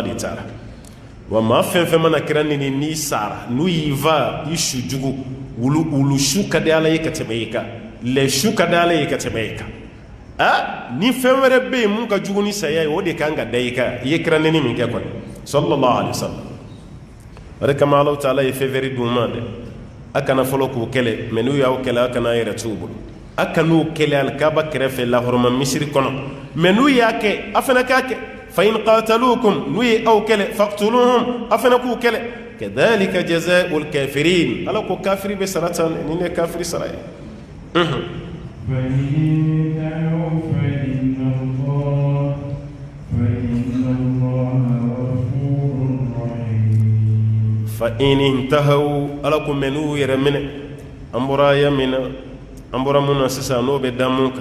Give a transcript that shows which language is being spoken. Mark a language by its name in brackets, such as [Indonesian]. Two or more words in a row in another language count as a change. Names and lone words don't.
[Bambara] de taara wa maa fɛn fɛn mana kira neni n'i sara n'u y'i va i su jugu wulu su ka di ala ye ka tɛmɛ i kan lɛ su ka di ala ye ka tɛmɛ i kan ni fɛn wɛrɛ bɛ yen mun ka jugu ni saya ye o de kan ka da i kan i ye kira neni min kɛ kɔni [Arabic] صلى الله عليه وسلم [Bambara] o de kama ala taala ye fɛn wɛrɛ d'u ma dɛ a kana fɔlɔ k'u kɛlɛ mɛ n'u y'aw kɛlɛ a kana yɛrɛ t'u bolo a kan'u kɛlɛ alikaba kɛrɛfɛ lahɔrɔma misiri kɔnɔ mɛ n'u y'a kɛ a fana k'a kɛ [Arabic] فإن قاتلوكم [Bambara] n'u ye aw kɛlɛ faqtuluhum a fana k'u kɛlɛ [Arabic] كذلك جزاء الكافرين [Bambara] ala ko kafiri bɛ sara tan ni ne kafiri sara ye [Arabic] فإن انتهوا [Bambara] ala ko mɛ n'u yɛrɛ minɛ an bɔra aya min na an bɔra mun na sisan n'o bɛ da mun kan